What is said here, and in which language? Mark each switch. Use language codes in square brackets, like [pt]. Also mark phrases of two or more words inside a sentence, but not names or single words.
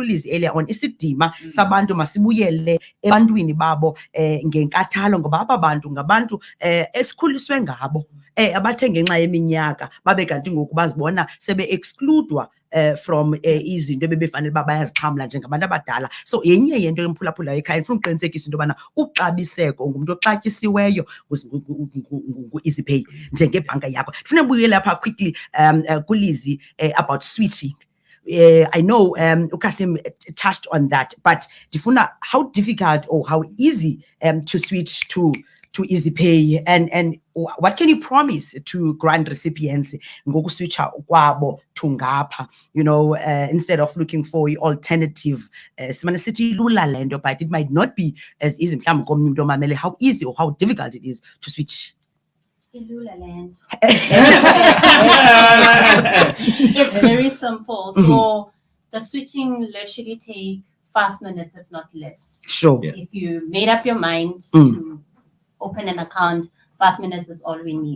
[xh] uLizzy earlier on isidima sabantu masibuyele ebantwini babo ngenkathalo ngoba aba bantu ngabantu esikhuliswe ngabo abathe ngenxa yeminyaka babe kanti ngoku bazibona sebe-excludwa from izinto ebebefanele uba bayazixhamla njengabantu abadala so yenye yento yomphulaphula ekhaya ndifuna uqinisekisa into yobana uxabiseko ungumntu oxatyisiweyo ngu-EasyPay njengebhanka yakho. Ndifuna ubuyele apha quickly kuLizzy about switching. [en] I know Kasim touched on that, but ndifuna how difficult or how easy to switch to EasyPay and what can you promise to grant recipients [xh] ngokuswitcha kwabo [en] to ngapha, you know, instead of looking for alternative [xh] simane sithi lula lento [en] but it might not be as easy [xh] mhlawumbi komnye umuntu omamele [en] how easy or how difficult it is to switch. [xh] Ilula land. [en] It's very simple. So the switching literally take 5 minutes, if not less. Sure. Yeah. If you made up your mind to open an account, 5 minutes is all we need